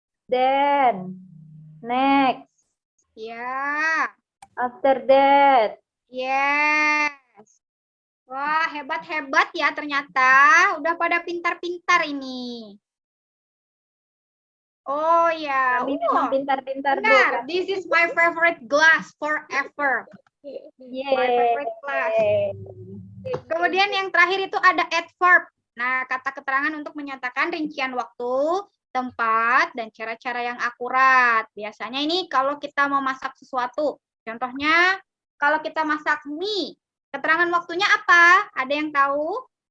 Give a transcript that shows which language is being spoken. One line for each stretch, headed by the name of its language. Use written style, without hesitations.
English: Then. Next.
Indonesian: Ya.
English: After that. Yes.
Indonesian: Wah, hebat-hebat ya ternyata. Udah pada pintar-pintar ini. Oh ya. Kami memang pintar-pintar, Bu. Benar.
English: This is my favorite class forever. My favorite class.
Indonesian: Kemudian yang terakhir itu ada adverb. Nah, kata keterangan untuk menyatakan rincian waktu, tempat, dan cara-cara yang akurat. Biasanya ini kalau kita mau masak sesuatu. Contohnya, kalau kita masak mie, keterangan waktunya apa? Ada yang tahu?